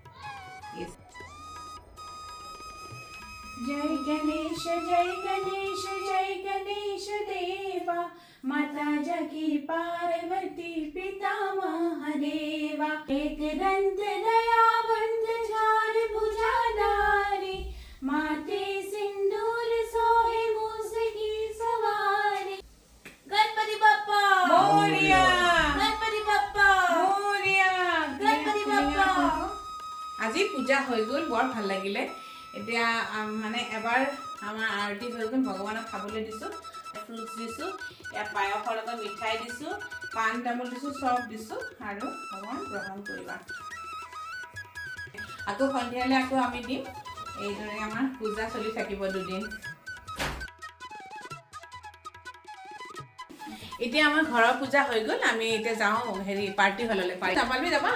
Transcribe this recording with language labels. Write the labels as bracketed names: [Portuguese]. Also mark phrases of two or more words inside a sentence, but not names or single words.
[Hindi] जय गणेश जय गणेश देवा माता जगी पार्वती पिता महादेवा एक दंत दयावंत चार भुजाधारी माते सिंदूर सोहे मूस की सवारी गणपति बप्पा मोरया गणपति बप्पा मोरया गणपति बप्पा [Assamese] আজি পূজা হৈ গ'ল বৰ ভাল লাগিলে এতিয়া মানে এবাৰ আমাৰ আৰতি হৈ গ'ল ভগৱানক খাবলৈ দিছোঁ ফ্ৰুটছ দিছোঁ ইয়াত পায়সৰ লগত মিঠাই দিছোঁ পাণ তামোল দিছোঁ চব দিছোঁ আৰু ভগৱান গ্ৰহণ কৰিবা আকৌ সন্ধিয়ালৈ আকৌ আমি দিম এইদৰে আমাৰ পূজা চলি থাকিব দুদিন এতিয়া আমাৰ ঘৰৰ পূজা হৈ গ'ল আমি এতিয়া যাওঁ হেৰি পাৰ্টি হললৈ পাৰ্টি যাবালবি যাবা